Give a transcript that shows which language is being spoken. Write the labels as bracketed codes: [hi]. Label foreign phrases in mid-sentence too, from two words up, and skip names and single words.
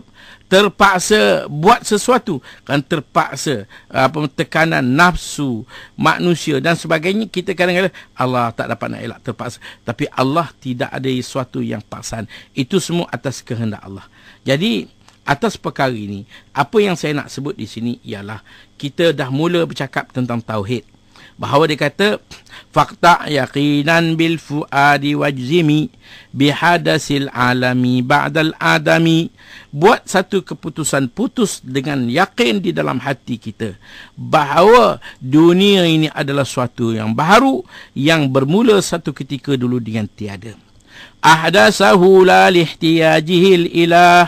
[ms] Terpaksa buat sesuatu kan, terpaksa tekanan nafsu manusia dan sebagainya. Kita kadang-kadang Allah tak dapat nak elak, terpaksa. Tapi Allah tidak ada sesuatu yang paksaan. Itu semua atas kehendak Allah. Jadi atas perkara ini, apa yang saya nak sebut di sini ialah kita dah mula bercakap tentang tauhid. Bahawa dia kata, [ar] فاقطع يقينا بالفؤاد واجزم بحدث العالم بعد العدم. [ms] Buat satu keputusan, putus dengan yakin di dalam hati kita bahawa dunia ini adalah suatu yang baru, yang bermula satu ketika dulu dengan tiada. [ar] أحدثه لا لاحتياجه إليه.